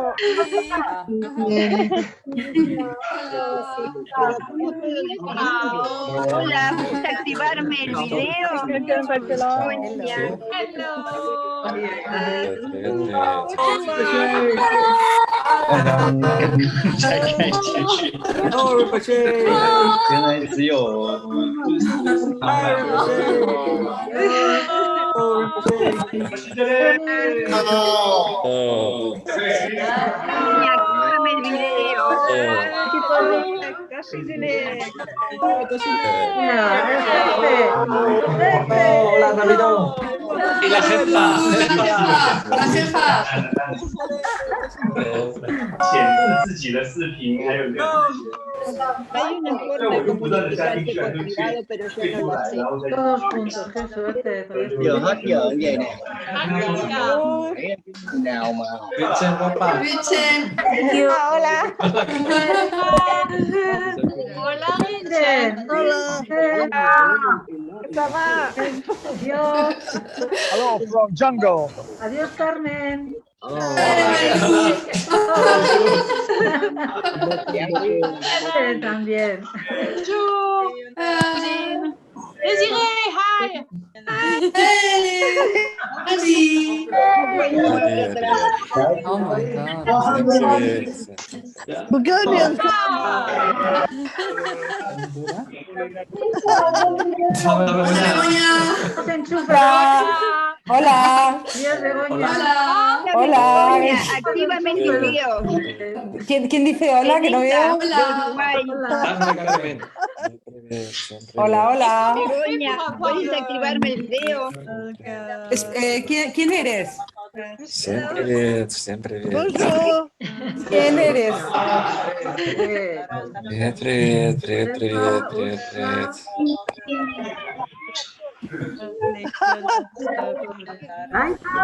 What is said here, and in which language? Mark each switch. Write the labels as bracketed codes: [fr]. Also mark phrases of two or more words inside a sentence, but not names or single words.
[es] Hola, ¿puedes activarme el video? Begoña. [zh] 原来只有 [es] Begoña, actívame el video. Hola, Davido. Y la jefa. La jefa. [zh] 显示自己的视频，还有这个 [es] Hay una forma de comunicarse por privado, pero yo no lo sé. Todos juntos, qué suerte. [vi] Giờ hết giờ như vậy nè. Nào mà [es] Revchon, papá. Revchon. Hola. Hola, Revchon. Hola. Adiós. [en] Hello from jungle. [es] Adiós, Carmen. También. [en] Désiré, hi. Oh my God. [es] Se enchufa. Hola. Adiós, Begoña. Hola. Begoña, actívame el video. ¿Quién dice hola? Que no veo. Hola, hola. Begoña, ¿puedes activarme el video? ¿Quién eres? [ru] Всем привет, всем привет. [es] ¿Quién eres? [ru] Привет, привет, привет, привет, привет, привет. [es] Ay,